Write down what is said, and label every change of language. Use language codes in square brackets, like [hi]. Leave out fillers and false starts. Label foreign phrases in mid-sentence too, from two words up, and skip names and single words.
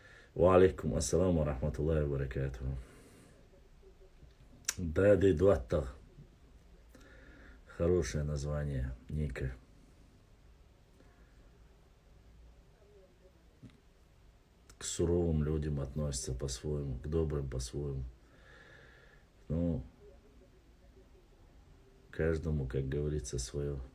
[ar] وعليكم السلام ورحمة الله وبركاته. [ru] Дади Дуатта. Хорошее название ника. К суровым людям относятся по-своему, к добрым по-своему. Ну, каждому, как говорится, свое.